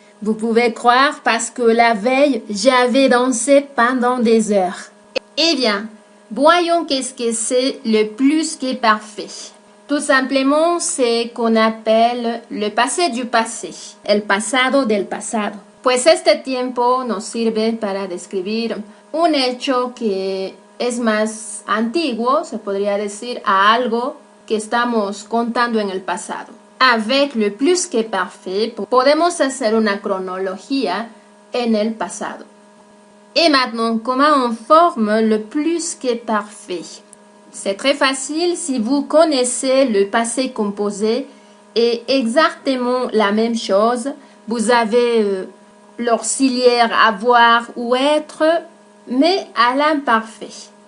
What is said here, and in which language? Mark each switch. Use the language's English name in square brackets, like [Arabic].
[French] Vous pouvez croire parce que la veille, j'avais dansé pendant des heures. Eh bien, voyons qu'est-ce que c'est le plus que parfait. Tout simplement, c'est qu'on appelle le passé du passé, [Spanish] el pasado del pasado. Pues este tiempo nos sirve para describir un hecho que es más antiguo, se podría decir, a algo que estamos contando en el pasado. [French] Avec le plus que parfait, [Spanish] podemos hacer una cronología en el pasado. [French] Et maintenant, comment on forme le plus que parfait? C'est très facile si vous connaissez le passé composé et exactement la même chose. Vous avez l'auxiliaire avoir ou être, mais à l'imparfait.